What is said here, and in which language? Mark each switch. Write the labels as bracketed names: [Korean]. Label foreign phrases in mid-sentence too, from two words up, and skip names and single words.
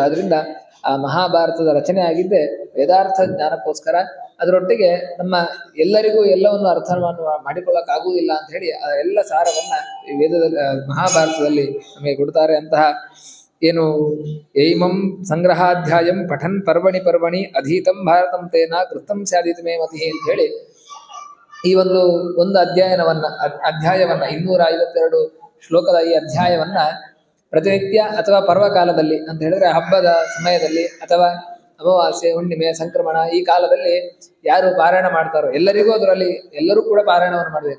[Kannada] ಅದರಿಂದ ಆ ಮಹಾಭಾರತದ ರಚನೆ ಆಗಿದ್ದೆ ವೇದಾರ್ಥ ಜ್ಞಾನಕ್ಕೋಸ್ಕರ. ಅದರೊಟ್ಟಿಗೆ ನಮ್ಮ ಎಲ್ಲರಿಗೂ ಎಲ್ಲವನ್ನು ಅರ್ಥವನ್ನು ಮಾಡಿಕೊಳ್ಳಕ್ಕಾಗುವುದಿಲ್ಲ ಅಂತ ಹೇಳಿ ಎಲ್ಲ ಸಾರವನ್ನ ಈ ವೇದದಲ್ಲಿ, ಮಹಾಭಾರತದಲ್ಲಿ ನಮಗೆ ಕೊಡ್ತಾರೆ. ಅಂತಹ ಏನು [Sanskrit] ಏಮಂ ಸಂಗ್ರಹಾಧ್ಯಾಯಂ ಪಠನ್ ಪರ್ವಣಿ ಅಧೀತಂ ಭಾರತಂ ತೇನ ಕೃತಂ ಸ್ಯಾದಿತ ಮೇ ಮತಿ [Kannada] ಅಂತ ಹೇಳಿ ಈ ಒಂದು ಅಧ್ಯಾಯವನ್ನ 252 ಶ್ಲೋಕದ ಈ ಅಧ್ಯಾಯವನ್ನ ಪ್ರತಿನಿತ್ಯ ಅಥವಾ ಪರ್ವಕಾಲದಲ್ಲಿ ಅಂತ ಹೇಳಿದ್ರೆ ಹಬ್ಬದ ಸಮಯದಲ್ಲಿ ಅಥವಾ ಅಮಾವಾಸ್ಯೆ, ಹುಣ್ಣಿಮೆ, ಸಂಕ್ರಮಣ ಈ ಕಾಲದಲ್ಲಿ ಯಾರು ಪಾರಾಯಣ ಮಾಡ್ತಾರೋ ಎಲ್ಲರೂ ಕೂಡ ಪಾರಾಯಣವನ್ನು ಮಾಡಬೇಕು.